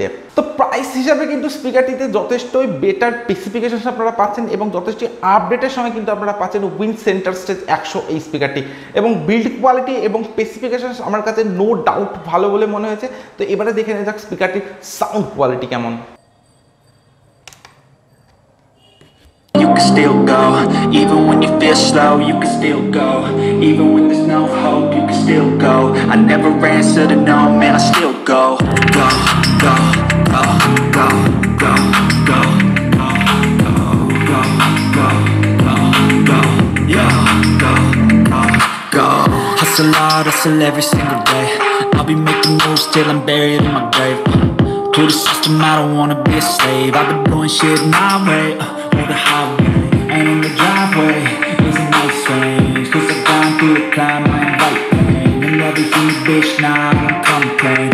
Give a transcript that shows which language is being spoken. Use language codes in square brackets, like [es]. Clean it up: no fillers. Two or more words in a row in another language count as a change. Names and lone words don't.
[bn] তো প্রাইস হিসাবে কিন্তু স্পিকারটিতে যথেষ্টই [en] better specification [bn] আপনারা পাচ্ছেন এবং যথেষ্ট আপডেটের সঙ্গে কিন্তু আপনারা পাচ্ছেন উইন্ড সেন্টার স্টেজ 100 এই স্পিকারটি। এবং [en] build quality [bn] এবং স্পেসিফিকেশন আমার কাছে [en] no doubt [bn] ভালো বলে মনে হয়েছে। তো এবারে দেখে নেওয়া যাক স্পিকারটির [en] sound quality [bn] কেমন। [en] You can still go, even when you feel slow, you can still go, even when there's no hope, you can still go. I never answer to no, man, I still go. Go, go, go, go, go, go, go, go, go, go, go, yeah, go, go. Hustle hard, hustle every single day. I'll be making moves till I'm buried in my grave. To the system, I don't wanna be a slave. I've been doing shit my way. The highway, and in the driveway is a nice range. Cause I've gone through the climb, I invite pain. And everything's bitch, nah, I don't complain.